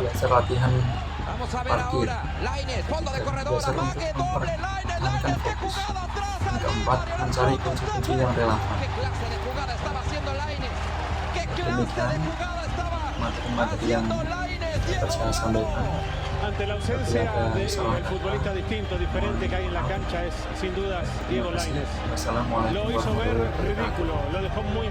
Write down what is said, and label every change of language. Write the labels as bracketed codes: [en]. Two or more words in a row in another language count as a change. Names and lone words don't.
[id] Belajar latihan parkir. 3. Belajar untuk mempertahankan fokus. 4. Mencari kunci-kunci yang relevan. Demikian materi yang dapat saya sampaikan. [es] Ante la ausencia de un futbolista distinto, diferente que hay en la cancha es sin dudas Diego Lainez. [ar] والسلام عليكم [es] Lo hizo ver [ar] ورحمة الله وبركاته. [es] ridículo, lo dejó muy